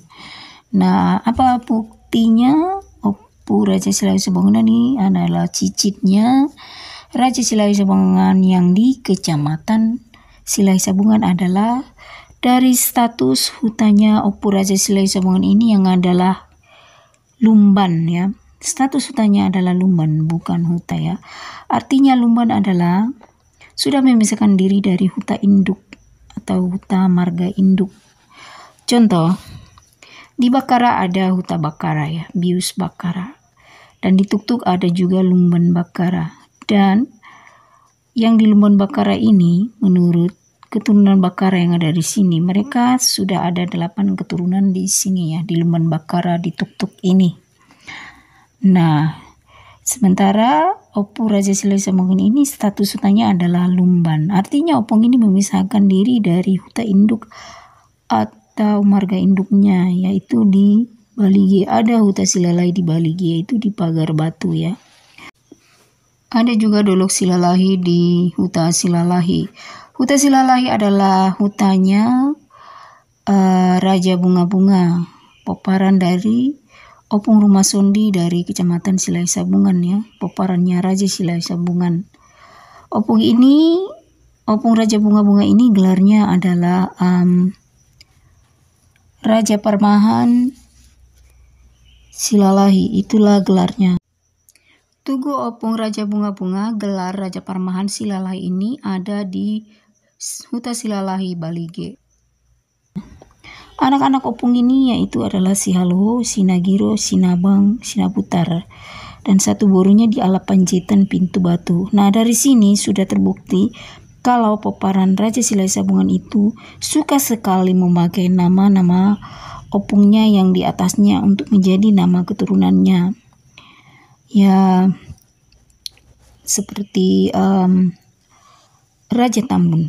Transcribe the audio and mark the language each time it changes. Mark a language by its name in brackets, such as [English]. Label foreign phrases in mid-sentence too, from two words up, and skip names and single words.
[Indonesian] Nah, apa buktinya? Opu Raja Silahi Sabungan ini adalah cicitnya Raja Silahi Sabungan yang di Kecamatan Silahi Sabungan adalah dari status hutanya Opu Raja Silahi Sabungan ini yang adalah lumban ya. Status hutanya adalah lumban, bukan huta ya. Artinya lumban adalah sudah memisahkan diri dari huta induk atau huta marga induk. Contoh, di Bakara ada huta Bakara ya, Bius Bakara. Dan di Tuktuk ada juga lumban Bakara. Dan yang di lumban Bakara ini, menurut keturunan Bakara yang ada di sini, mereka sudah ada 8 keturunan di sini ya, di lumban Bakara di Tuktuk ini. Nah, sementara Opu Raja Silahi Sabungan ini status hutanya adalah lumban. Artinya Opung ini memisahkan diri dari huta induk atau marga induknya, yaitu di Balige. Ada huta Silalahi di Balige, yaitu di Pagar Batu ya. Ada juga Dolok Silalahi di Huta Silalahi. Huta Silalahi adalah hutanya Raja Bunga-Bunga, Poparan dari Opung Rumah Sondi dari Kecamatan Silahi Sabungan ya, poparannya Raja Silahi Sabungan. Opung Raja Bunga-Bunga ini gelarnya adalah Raja Parmahan Silalahi, itulah gelarnya. Tugu Opung Raja Bunga-Bunga, gelar Raja Parmahan Silalahi ini ada di Huta Silalahi Balige. Anak-anak Opung ini yaitu adalah si Haloho, Sinagiro, Sinabang, Sinaputar, dan satu borunya di Ala Panjaitan Pintu Batu. Nah, dari sini sudah terbukti kalau Poparan Raja Silahi Sabungan itu suka sekali memakai nama-nama Opungnya yang di atasnya untuk menjadi nama keturunannya. Ya, seperti Raja Tambun.